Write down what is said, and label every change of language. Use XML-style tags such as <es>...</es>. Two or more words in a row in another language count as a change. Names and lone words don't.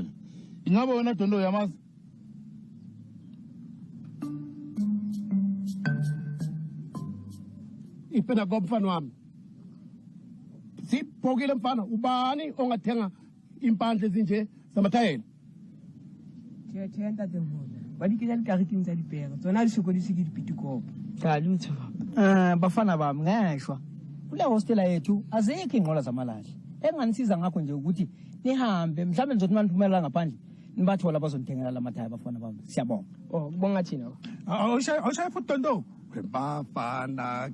<zu>Ingabe wena Dondo uyamazi? Iphela komfana wami. Siphokile mfana, ubani ongathenga impandle ezinje zamathayela? Tjhe ntate Mhola.</zu> <st>Ba di kenya dikareteng tsa dipere. Tsona di sokodise ke dipitikopo.</st> <zu>Cha lutho. Bafana bami ngeshwa. Kule hostela yethu azekho ingqola zamalahla. Enganisiza ngakho nje ukuthi nihambe mhlawumbe nizothi maniphumelela ngaphandle nibathola abazonithengela lamathaya bafana bami. Siyabonga. Oh, kubonga thina. Awushaya futhi tonto. Webafana.</zu>